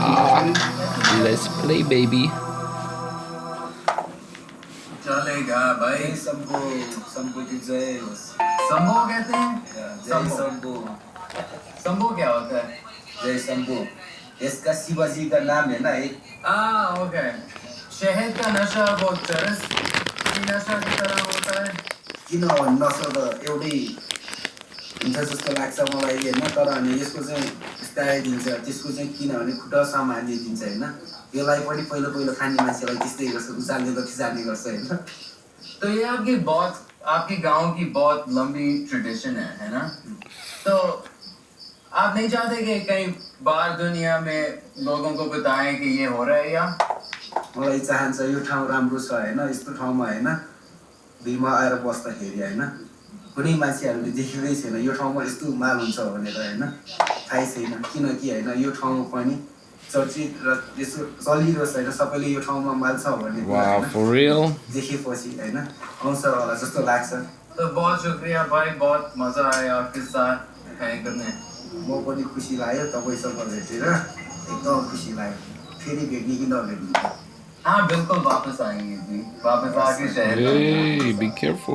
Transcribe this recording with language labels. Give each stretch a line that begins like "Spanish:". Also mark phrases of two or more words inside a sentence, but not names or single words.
English: Let's play, baby.
Hindi: चलेगा भाई शंभू शंभू की जय होस्। शंभू कहते हैं जय शंभू शंभू क्या होता है जय शंभू इसका शिवाजी का नाम है ना एक ओके शहद का नशा बहुत चरस की नशा की तरह होता है
Nepali: किन नसो त एउटै हुन्छ जस्तो लाग्छ मलाई होइन तर अनि यसको चाहिँ स्टाइल दिन्छ त्यसको चाहिँ किनभने खुट्टा सामान्य दिन्छ होइन यसलाई पनि पहिलो पहिलो खाने मान्छेलाई त्यस्तै गर्छ उचाल्ने त खिचाल्ने गर्छ होइन
Hindi: तो ये आपके गांव की बहुत लंबी ट्रेडिशन है ना तो आप नहीं चाहते कि कहीं बाहर दुनिया में लोगों को बताएं कि ये हो रहा है या
Nepali: मलाई चाहन्छ यो ठाउँ राम्रो छ होइन यस्तो ठाउँमा होइन दिनमा आएर बस्दाखेरि होइन कुनै मान्छेहरूले देखेकै छैन यो ठाउँमा यस्तो माल हुन्छ भनेर होइन थाहै छैन किनकि होइन यो ठाउँ पनि चर्चित र यसो चलिरहेको छैन सबैले यो ठाउँमा माल छ भन्ने कुरा
English: Wow,
Nepali: होइन
English: for real?
Nepali: देखेपछि होइन आउँछ होला जस्तो लाग्छ
Hindi: तो बहुत शुक्रिया भाई बहुत मजा आया आपके साथ हैंग करने
Nepali: म पनि खुसी लाग्यो तपाईँसँग भेटेर एकदम खुसी लाग्यो फेरि भेट्ने कि नभेट्ने
Hindi: हाँ बिल्कुल वापस आएंगे जी वापस आके शहर
English: Hey, be
Hindi: बिल्कुल
English: careful.